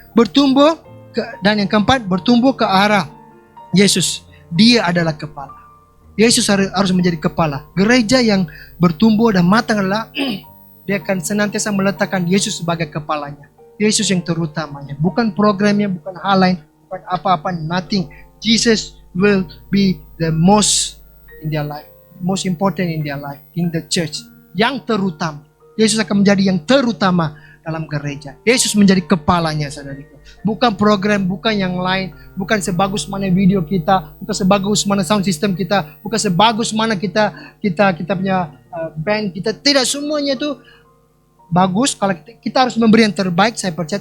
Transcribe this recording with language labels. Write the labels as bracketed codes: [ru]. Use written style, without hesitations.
[id] Bertumbuh dan yang keempat, bertumbuh ke arah Yesus. Dia adalah kepala. Yesus harus menjadi kepala. Gereja yang bertumbuh dan matang adalah dia akan senantiasa meletakkan Yesus sebagai kepalanya. Yesus yang terutamanya. Bukan programnya, bukan hal lain, bukan apa-apa, nothing. [en] Jesus will be the most in their life. Most important in their life, in the church. [id] Yang terutama. Yesus akan menjadi yang terutama dalam gereja. Yesus menjadi kepalanya, saudariku. Bukan program, bukan yang lain, bukan sebagus mana video kita, bukan sebagus mana sound system kita, bukan sebagus mana kita punya band kita. Tidak, semuanya itu bagus. Kalau kita harus memberi yang terbaik, saya percaya.